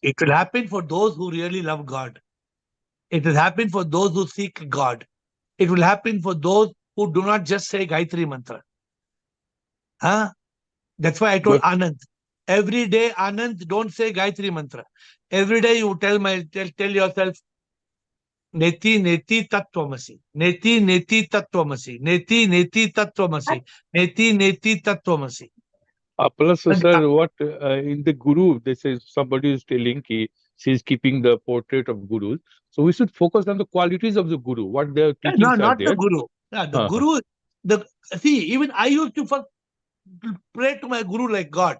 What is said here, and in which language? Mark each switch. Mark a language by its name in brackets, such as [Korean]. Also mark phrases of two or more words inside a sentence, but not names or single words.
[English] It will happen for those who really love God. It will happen for those who seek God. It will happen for those who do not just say Gayatri Mantra. That's why I told Anand. Every day, Anand, don't say Gayatri Mantra. Every day you tell yourself, [Sanskrit] Neti Neti Tattvamasi. Neti Neti Tattvamasi. Neti Neti Tattvamasi. Neti Neti Tattvamasi. [English] Plus, sir, what in the Guru, they say somebody is telling she's keeping the portrait of Gurus. So we should focus on the qualities of the Guru, what their teachings No, are not there. the Guru. The Guru, see, even I used to pray to my Guru like God.